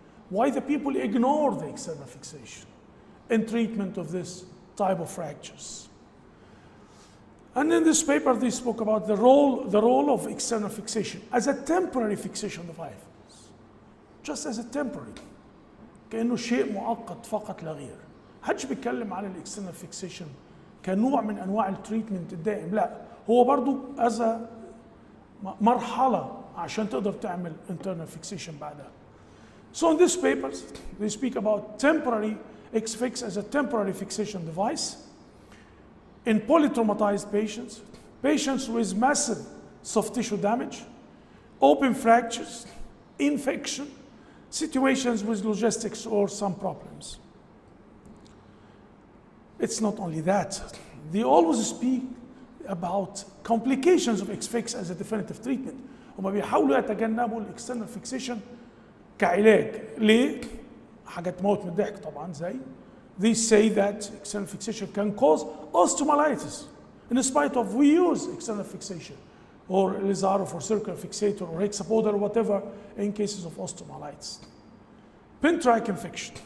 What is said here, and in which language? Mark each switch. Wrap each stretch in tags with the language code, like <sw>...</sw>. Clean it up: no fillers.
<en>Why the people ignore the external fixation in treatment of this type of fractures? And in this paper, they spoke about the role of external fixation as a temporary fixation device, just as a temporary,</en> <ar>كأنه شيء مؤقت فقط لا غير. محدش بيتكلم عن الاكسترنال فيكسيشن كنوع من انواع التريتمنت الدائم، لا، هو برضو از مرحله عشان تقدر تعمل internal fixation بعدها.</ar> <en>So in this paper, they speak about temporary X-fix as a temporary fixation device in polytraumatized patients, patients with massive soft tissue damage, open fractures, infection, situations with logistics or some problems. It's not only that. They always speak about complications of X-fix as a definitive treatment.</en> <ar>هما بيحاولوا يتجنبوا الاكسترنال فيكسيشن كعلاج. ليه؟ حاجة تموت من الضحك طبعا زي</ar> <en>they say that external fixation can cause osteomyelitis in spite of we use external fixation or Lazarov or circular fixator or hexapodal or whatever in cases of osteomyelitis. Pin-track infection.</en>